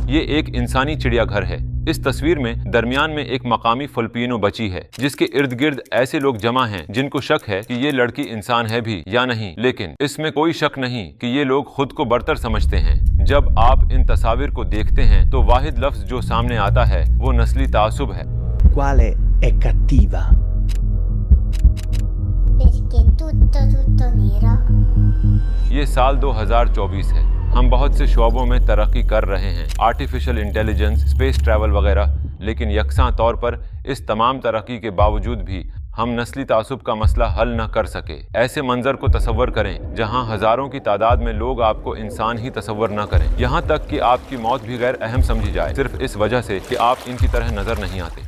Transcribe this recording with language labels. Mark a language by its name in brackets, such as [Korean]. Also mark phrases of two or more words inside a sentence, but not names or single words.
[Urdu] یہ ایک انسانی چڑیا گھر ہے۔ اس تصویر میں درمیان میں ایک مقامی فلپینو بچی ہے جس کے ارد گرد ایسے لوگ جمع ہیں جن کو شک ہے کہ یہ لڑکی انسان ہے بھی یا نہیں، لیکن اس میں کوئی شک نہیں کہ یہ لوگ خود کو برتر سمجھتے ہیں. جب آپ ان تصویر کو دیکھتے ہیں تو واحد لفظ جو سامنے آتا ہے وہ نسلی تعصب ہے. [Italian] Quale è cattiva? Perché tutto nero. [Urdu] یہ سال 2024 ہے. ہم بہت سے شعبوں میں ترقی کر رہے ہیں, [English] artificial intelligence, space travel [Urdu] وغیرہ، لیکن یکساں طور پر اس تمام ترقی کے باوجود بھی ہم نسلی تعصب کا مسئلہ حل نہ کر سکے. ایسے منظر کو تصور کریں جہاں ہزاروں کی تعداد میں لوگ آپ کو انسان ہی تصور نہ کریں، یہاں تک کہ آپ کی موت بھی غیر اہم سمجھی جائے صرف اس وجہ سے کہ آپ ان کی طرح نظر نہیں آتے.